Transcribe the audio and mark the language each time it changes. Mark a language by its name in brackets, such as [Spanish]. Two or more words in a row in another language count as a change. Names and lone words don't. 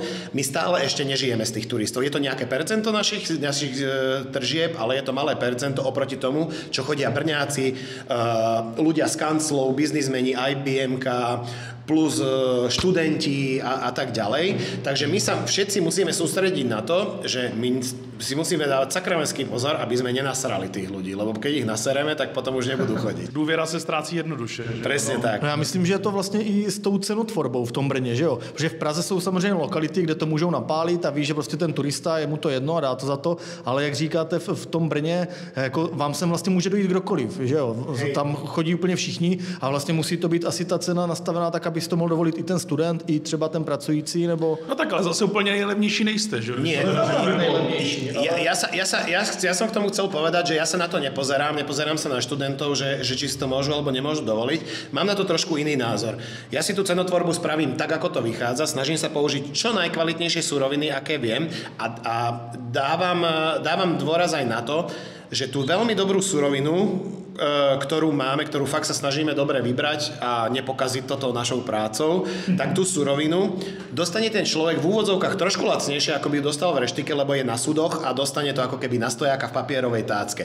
[Slovak] My stále ešte nežijeme z tých turistov. Je to nejaké percento našich tržieb, ale je to malé percento oproti tomu, čo chodia Brňáci, ľudia z kanclov, biznismeni, IBMK, plus študenti a tak ďalej. Takže my sa všetci musíme sústrediť na to, že my si musíme dávať sakramenský pozor, aby sme nenasrali tých ľudí, lebo keď ich nasereme, tak potom už nebudú chodiť. [Czech] Důvěra se ztrácí jednoduše. [Slovak] Presne tak. [Czech] No já myslím, že je to vlastně i s tou cenotvorbou v tom Brně, že jo? Protože v Praze jsou samozřejmě lokality, kde to můžou napálit a ví, že prostě ten turista, je mu to jedno a dá to za to, ale jak říkáte, v tom Brně, jako vám sem vlastně může dojít kdokoliv, že jo? Tam chodí úplně všichni a vlastně musí to být asi ta cena nastavená tak, aby si to mohl dovolit i ten student, i třeba ten pracující, nebo... No tak, ale zase úplně nejlevnější nejste, že? [Slovak] Nie. Ja som k tomu chcel povedať, že ja sa na to nepozerám sa na študentov, že či si to môžu alebo nemôžu dovoliť. Mám na to trošku iný názor. Ja si tú cenotvorbu spravím tak, ako to vychádza, snažím sa použiť čo najkvalitnejšie suroviny, aké viem a dávam dôraz aj na to, že tú veľmi dobrú surovinu, ktorú máme, ktorú fakt sa snažíme dobre vybrať a nepokaziť toto našou prácou, tak tú surovinu dostane ten človek v úvodzovkách trošku lacnejšie, ako by ju dostal v reštike, lebo je na sudoch a dostane to ako keby na stojáka v papierovej tácke.